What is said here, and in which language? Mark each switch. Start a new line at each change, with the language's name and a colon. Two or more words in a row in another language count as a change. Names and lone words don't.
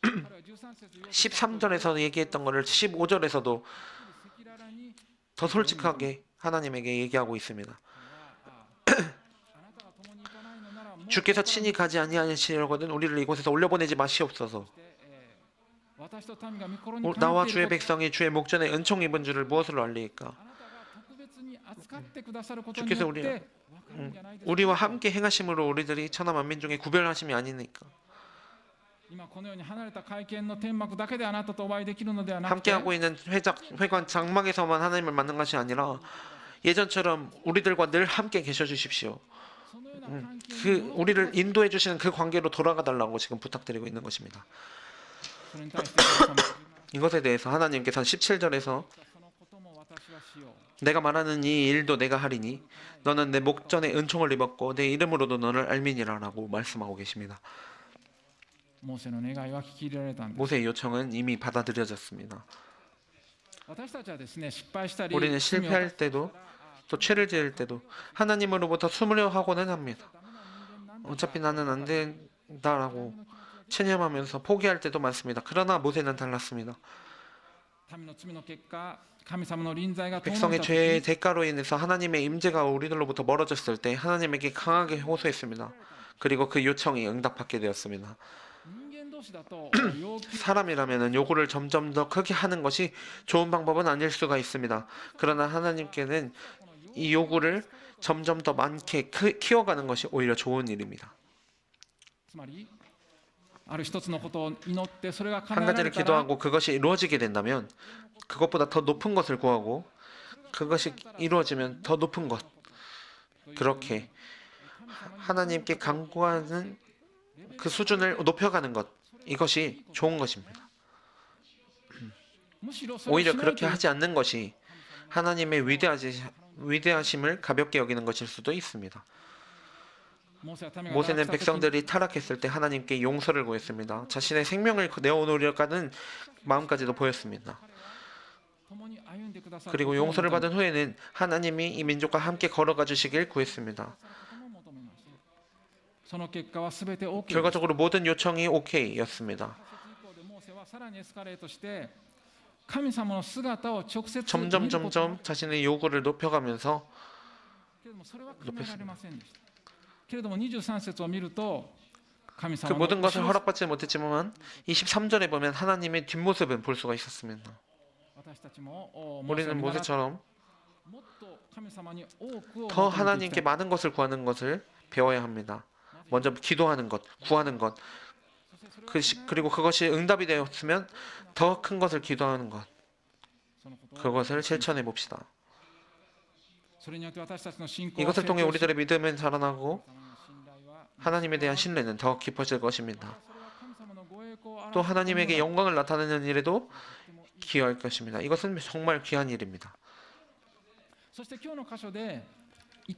Korean: 13절에서 얘기했던 것을 15절에서도 더 솔직하게 하나님에게 얘기하고 있습니다. 주께서 친히 가지 아니하시려거든 우리를 이곳에서 올려보내지 마시옵소서.
Japanese: 私と民が御心にかな
Korean: 나와
Japanese: ってい
Korean: 주의
Japanese: ること
Korean: 백성이 주의 목전에 은총 입은 줄을 무엇으로 알리까?
Japanese: あなたが特別に扱ってくださることに
Korean: 주께서
Japanese: よって
Korean: 우리
Japanese: 分かるんじゃないですか
Korean: 우리와 함께 행하심으로 우리들이 천하 만민 중에 구별하심이 아니니까.
Japanese: 今このように離れた会見の天幕だけであなたとお会いできるのではなく
Korean: 함께
Japanese: て
Korean: 하고 있는 회관 장막에서만 하나님을 만난 것이 아니라 예전처럼 우리들과 늘 함께 계셔 주십시오.
Japanese: そのような関係に
Korean: 그 우리를 인도해 주시는 그 관계로 돌아가 달라고 지금 부탁드리고 있는 것입니다.
Japanese: それに対して神様
Korean: 이것에 대해서 하나님께서는 17절에서
Japanese: そのことも私はしよう
Korean: 내가 말하는 이 일도 내가 하리니 너는 내 목전에 은총을 입었고 내 이름으로도 너를 알미니라라고 말씀하고 계십니다.
Japanese: モーセの願いは聞き入れられたんです
Korean: 모세의 요청은 이미 받아들여졌습니다.
Japanese: 私たちはですね失敗したり
Korean: 우리는
Japanese: 罪を
Korean: 실패할 때도 또 죄를 지을 때도 하나님으로부터 숨으려 하고는 합니다. 어차피 나는 안 된다라고 체념하면서 포기할 때도 많습니다. 그러나 모세는 달랐습니다.
Japanese: 民の罪の結果神様の臨在が遠のい
Korean: 백성의
Japanese: た時
Korean: 죄의 대가로 인해서 하나님의 임재가 우리들로부터 멀어졌을 때 하나님에게 강하게 호소했습니다. 그리고 그 요청이 응답받게 되었습니다.
Japanese: 人間同士だと要求
Korean: 사람이라면 요구를 점점 더 크게 하는 것이 좋은 방법은 아닐 수가 있습니다. 그러나 하나님께는 이 요구를 점점 더 많게 키워가는 것이 오히려 좋은 일입니다.
Japanese: つまりある一つのことを祈ってそれが叶
Korean: 한
Japanese: えられ
Korean: 가지를
Japanese: たら
Korean: 기도하고 그것이 이루어지게 된다면 그것보다 더 높은 것을 구하고 그것이 이루어지면 더 높은 것 그렇게 하나님께 간구하는 그 수준을 높여가는 것 이것이 좋은 것입니다.
Japanese: むしろそれを
Korean: 오히려
Japanese: しない
Korean: 그렇게
Japanese: という
Korean: 하지 않는 것이 하나님의 위대하심을 가볍게 여기는 것일 수도 있습니다.
Japanese: モーセは民が
Korean: 모세는
Japanese: 堕落した時に
Korean: 백성들이 타락했을 때 하나님께 용서를 구했습니다. 자신의 생명을 내어놓으려고 하는 마음까지도 보였습니다.
Japanese: 共に歩んでくださる
Korean: 그리고
Japanese: ことを
Korean: 용서를
Japanese: 求め
Korean: 받은 후에는 하나님이 이 민족과 함께 걸어가 주시길 구했습니다.
Japanese: ことも求めましたその結果は全て OK です
Korean: 결과적으로 모든 요청이 오케이였습니다.
Japanese: 以降でモーセはさらにエスカレートして神様の姿を直接見
Korean: 점점
Japanese: ること
Korean: 점점 자신의 요구를 높여가면서
Japanese: けれどもそれは叶えられませんでしたけれども23節を見ると神
Korean: 그
Japanese: 様の
Korean: 모든 것을
Japanese: 後ろ
Korean: 허락받지 못했지만 23절에 보면 하나님의 뒷모습은 볼 수가 있었습니다.
Japanese: 私たちもモーセを
Korean: 우리는
Japanese: 見習って
Korean: 모세처럼
Japanese: もっと神様に多くを
Korean: 더
Japanese: 求めていきた
Korean: 하나님께
Japanese: い
Korean: 많은 것을 구하는 것을 배워야 합니다. 먼저 기도하는 것, 구하는 것,
Japanese: そしてそれを
Korean: 그리고 그것이 응답이 되었으면 더 큰 것을 기도하는 것,
Japanese: そのことを
Korean: 그것을 실천해 봅시다.
Japanese: それによって私たちの信仰は
Korean: 이것을
Japanese: 成
Korean: 통해
Japanese: 長し
Korean: 우리들의 믿음은 자라나고
Japanese: 神様の信頼は
Korean: 하나님에 대한 신뢰는 더 깊어질 것입니다.
Japanese: それは神様のご栄光を表す
Korean: 또 하나님에게
Japanese: こと
Korean: 영광을 나타내는 일에도 기여할 것입니다. 이것은 정말 귀한 일입니다.
Japanese: そして今日の箇所で一